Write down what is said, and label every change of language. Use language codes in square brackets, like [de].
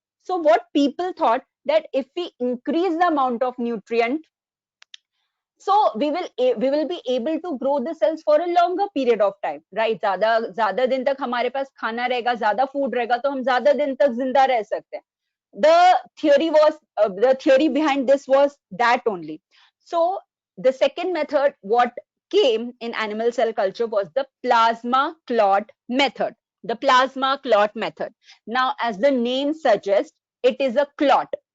[en] So what people thought, that if we increase the amount of nutrient, so we will be able to grow the cells for a longer period of time, right? [hi] ज्यादा दिन तक हमारे पास खाना रहेगा, ज्यादा food रहेगा, तो हम ज्यादा दिन तक जिंदा रह सकते हैं. [en] The theory behind this was that only. So the second method what came in animal cell culture was the plasma clot method. The plasma clot method. Now, as the name suggests, it is a clot.